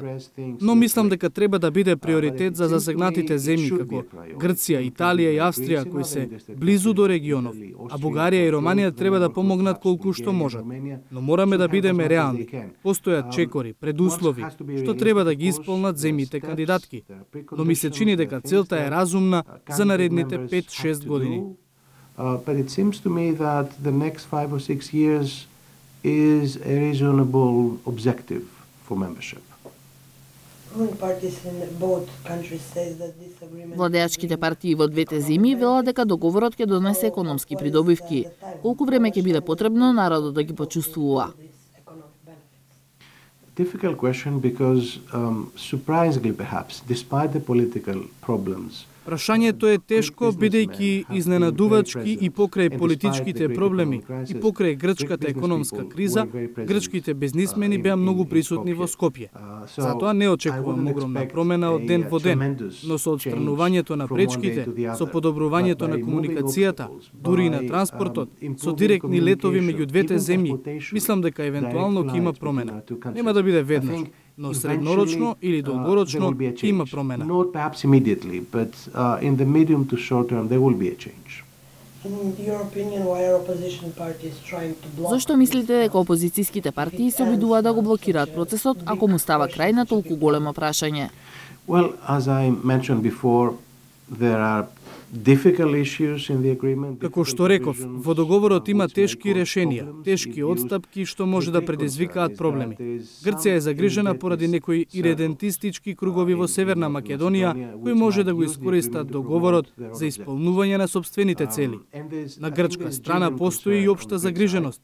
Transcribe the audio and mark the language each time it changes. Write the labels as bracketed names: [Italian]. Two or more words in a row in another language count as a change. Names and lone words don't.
[Macedonian] Но мислам дека треба да биде приоритет за засегнатите земји како Грција, Италија и Австрија кои се близу до регионов, а Бугарија и Романија треба да помогнат колку што можат. Но мораме да бидеме реални. Постојат чекори, предуслови, што треба да ги исполнат земјите кандидатки. Но ми се чини дека целта е разумна за наредните 5-6 години. [English] But it seems to me that the next 5 or 6 years is a reasonable objective for membership. [Macedonian] Владеачките партии во двете земји велат дека договорот ќе донесе економски придобивки. Колку време ќе биде потребно народот да ги почувствува? [English] Difficult question because, surprisingly perhaps, despite the political problems, [Macedonian] Прашањето е тешко, бидејќи изненадувачки и покрај политичките проблеми и покрај грчката економска криза, грчките бизнисмени беа многу присутни во Скопје. Затоа не очекувам огромна промена од ден во ден, но со отстранувањето на пречките, со подобрувањето на комуникацијата, дури и на транспортот, со директни летови меѓу двете земји, мислам дека евентуално ќе има промена. Нема да биде веднаш, но среднорочно или долгорочно има промена. [English] Not perhaps immediately, but in the medium to short term there will be a change. [Macedonian] Зошто мислите дека опозицијските партии се обидуваат да го блокираат процесот ако му става крај на толку големо прашање? [English] Well, as I mentioned before, There are difficult issues in the agreement. [Macedonian] Како што реков, во договорот има тешки решенија, тешки одстапки што може да предизвикаат проблеми. Грција е загрижена поради некои иредентистички кругови во Северна Македонија кои може да го искористат договорот за исполнување на сопствените цели. На грчка страна постои и општа загриженост.